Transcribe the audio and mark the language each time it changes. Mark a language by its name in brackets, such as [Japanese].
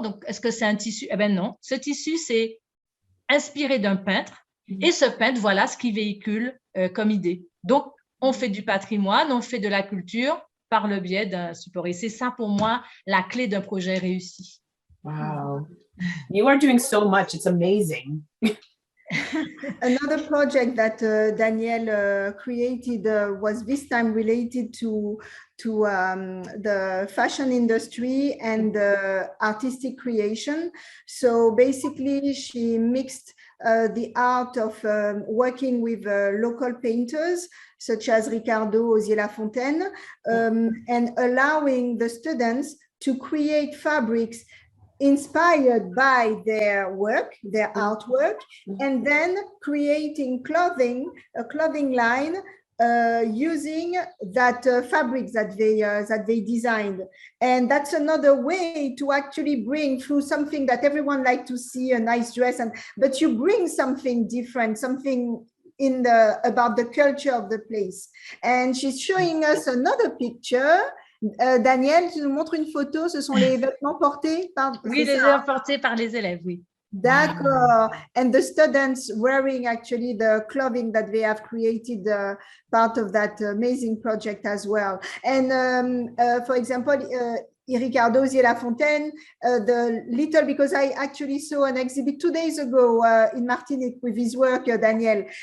[French] Donc, est-ce que c'est un tissu? Eh bien, non. Ce tissu, c'est inspiré d'un peintre. Et ce peintre, voilà ce qu'il véhicule comme idée. Donc, on fait du patrimoine, on fait de la culture par le biais d'un support. Et c'est ça, pour moi, la clé d'un projet réussi. [English] Wow. You are doing so much. It's amazing. Another project that Danielle created was this time related to the fashion industry and artistic creation. So basically, she mixed the art of working with local painters, such as Ricardo Lafontaine, and allowing the students to create fabrics inspired by their work, their artwork, and then creating a clothing line using that fabrics that they designed. And that's another way to actually bring through something that everyone likes to see, a nice dress, but you bring something different, something about the culture of the place. And she's showing us another picture. [French] Daniele, tu nous montres une photo, ce sont les vêtements portés par… Oui, les vêtements portés par les élèves, oui. D'accord. [English] And the students wearing actually the clothing that they have created, part of that amazing project as well. And for example, Ricardo Zier-Lafontaine, the little, because I actually saw an exhibit 2 days ago in Martinique with his work, Daniele.